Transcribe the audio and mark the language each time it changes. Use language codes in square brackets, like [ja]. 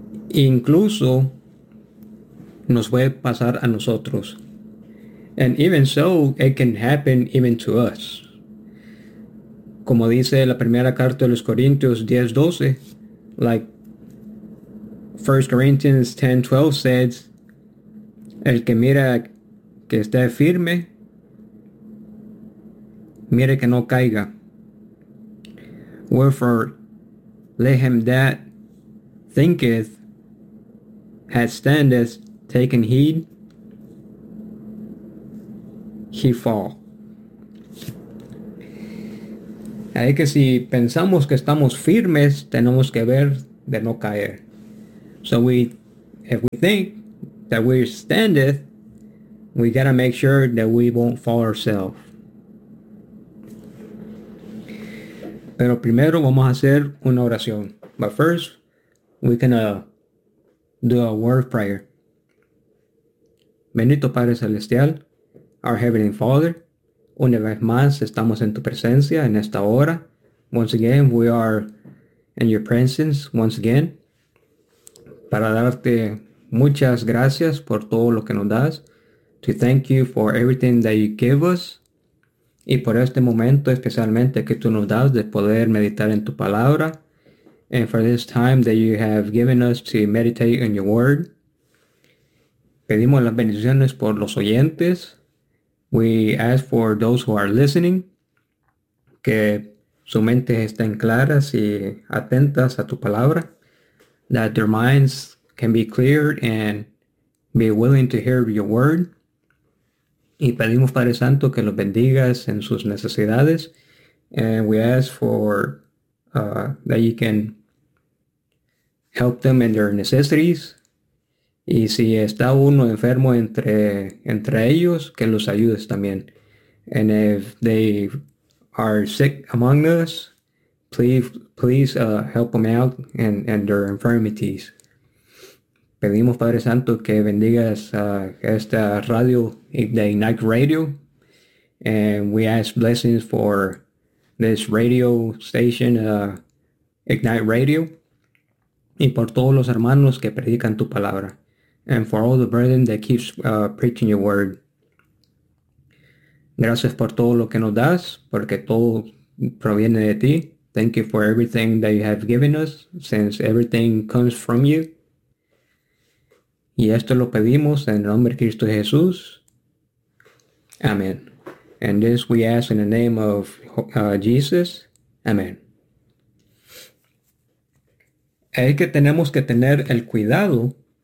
[es] Incluso nos puede pasar a nosotros. [en] And even so, it can happen even to us. [es] Como dice la primera carta de los Corintios 10:12, [en] like 1 Corinthians 10:12 says, [es] el que mira que esté firme, mire que no caiga. [en] Wherefore, let him that thinketh, hath standeth, taken heed, he fall. [es] Así que si pensamos que estamos firmes, tenemos que ver de no caer. [en] So if we think that we standeth, we gotta make sure that we won't fall ourselves. [es] Pero primero vamos a hacer una oración. [en] But first, we can do a word prayer. [es] Bendito Padre Celestial, [en] our Heavenly Father, [es] una vez más estamos en tu presencia en esta hora. [en] Once again, we are in your presence once again [es] para darte muchas gracias por todo lo que nos das. [en] To thank you for everything that you give us. [es] Y por este momento especialmente que tú nos das de poder meditar en tu palabra. [en] And for this time that you have given us to meditate in your word. [es] Pedimos las bendiciones por los oyentes. [en] We ask for those who are listening, [es] que sus mentes estén claras y atentas a tu palabra, [en] that their minds can be clear and be willing to hear your word. [es] Y pedimos, Padre Santo, que los bendigas en sus necesidades. [en] And we ask for that you can help them in their necessities. [es] Y si está uno enfermo entre ellos, que los ayudes también. [en] And if they are sick among us, Please help them out and their infirmities. [es] Pedimos, Padre Santo, que bendigas esta radio, the Ignite Radio. [en] And we ask blessings for this radio station, Ignite Radio. [es] Y por todos los hermanos que predican tu palabra. [en] And for all the brethren that keeps preaching your word. [es] Gracias por todo lo que nos das, porque todo proviene de ti. [en] Thank you for everything that you have given us, since everything comes from you. [es] Y esto lo pedimos en el nombre de Cristo Jesús. [en] Amen. And this we ask in the name of Jesus. Amen. [es] Es que tenemos que tener el cuidado.